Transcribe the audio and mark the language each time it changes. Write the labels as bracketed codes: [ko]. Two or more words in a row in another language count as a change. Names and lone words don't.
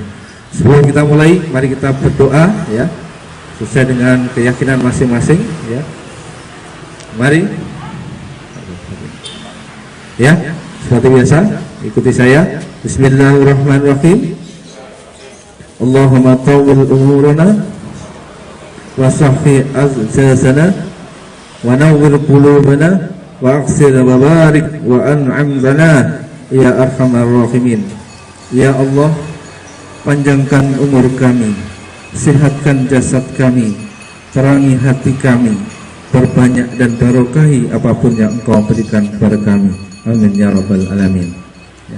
[id] Sebelum kita mulai, mari kita berdoa, ya, sesuai dengan keyakinan masing-masing, ya. Mari, ya, seperti biasa ikuti saya. Bismillahirrahmanirrahim. [ar] اللهم طول عمرنا وصح أزجازنا ونور قلوبنا وأكثر وبارك وأنعم لنا يا أرحم الراحمين. [id] Ya Allah, panjangkan umur kami, sehatkan jasad kami, terangi hati kami, perbanyak dan barokahi apapun yang Engkau berikan kepada kami. [ar] آمين يا رب العالمين. Ya.